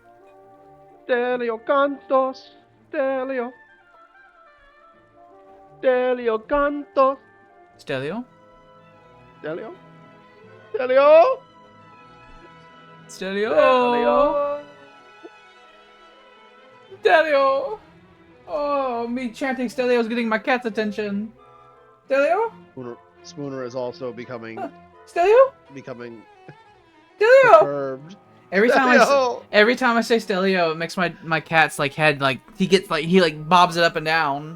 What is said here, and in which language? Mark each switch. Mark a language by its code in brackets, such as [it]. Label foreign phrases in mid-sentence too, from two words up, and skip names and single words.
[en] Stelio cantos. Stelio. Stelio cantos. Stelio? Stelio. Stelio. Stelio. Stelio. Oh, me chanting Stelio's getting my cat's attention. Stelio? Spooner is also becoming Stelio? Stelio? perturbed. Every time Stelio! every time I say Stelio, it makes my cat's like head like he like bobs it up and down.